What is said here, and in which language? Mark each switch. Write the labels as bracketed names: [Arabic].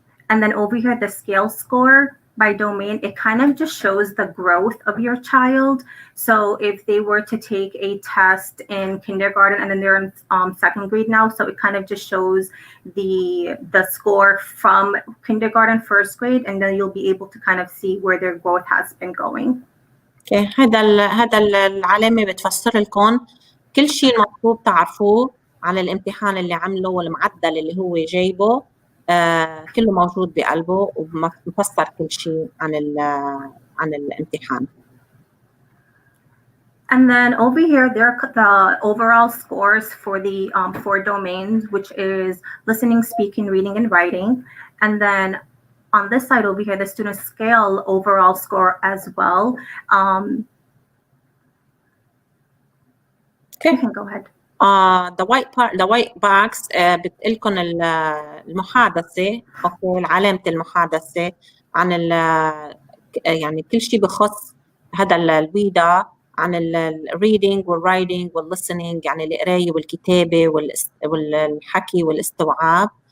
[English] And then over here, the scale score by domain, it kind of just shows the growth of your child. So if they were to take a test in kindergarten and then they're in 2nd grade now, so it kind of just shows the score from kindergarten, 1st grade, and then you'll be able to kind of see where their growth has been going. Okay. [Arabic] هذا العلامة بتفسر لكم كل شيء المطلوب تعرفوه عن الامتحان اللي عمله والمعدل اللي هو جايبه. كله موجود بقلبه ومفسر كل شيء عن الامتحان. [English] And then over here, there are the overall scores for the 4 domains, which is listening, speaking, reading, and writing. And then on this side over here, the student scale overall score as well. Okay. You can go ahead. the white box [Arabic] بتقلكم المحادثة أو علامة المحادثة عن يعني كل شيء بخص هذا الويدا عن reading والwriting والlistening يعني القراية والكتابة والحكي والاستوعاب.